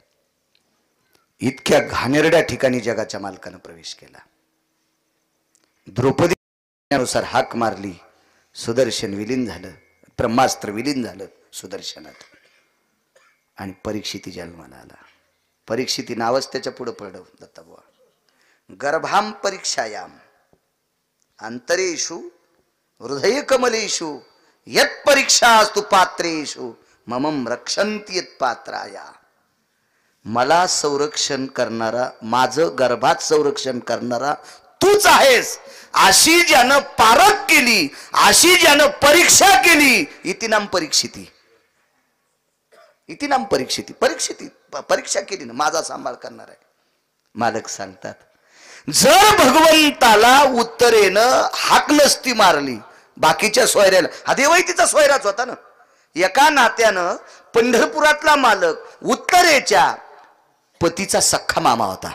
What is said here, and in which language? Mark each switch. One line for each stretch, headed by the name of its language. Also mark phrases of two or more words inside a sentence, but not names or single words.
Marathi: इतक्या घाणेरड्या ठिकाणी जगाच्या मालकानं प्रवेश केला. द्रौपदीनुसार हाक मारली, सुदर्शन विलीन झालं, ब्रह्मास्त्र विलीन झालं सुदर्शनात. आणि परीक्षिती जन्माला आला. परीक्षिती नावच त्याच्या पुढं पडलं दत्ताबुवा.
Sanskrit: गर्भाम परीक्षायाम अंतरेषु हृदय कमलेषु यत परीक्षास्तु पात्रेषु ममम रक्षन्ति यत पात्राया.
Marathi: मला संरक्षण करणारा, माझं गर्भात संरक्षण करणारा तूच आहेस. अशी ज्यानं पारख केली, अशी ज्यानं परीक्षा केली,
Sanskrit: इति नाम परीक्षिती. इति नाम परीक्षिती.
Marathi: परीक्षा केली ना, माझा सांभाळ करणार आहे. मालक सांगतात, जर भगवंताला उत्तरेनं हाक नसती मारली, बाकीच्या सोयऱ्याला, हा देवैतीचा सोयराच होता ना. एका नात्यानं पंढरपुरातला मालक उत्तरेच्या पतीचा सख्खा मामा होता.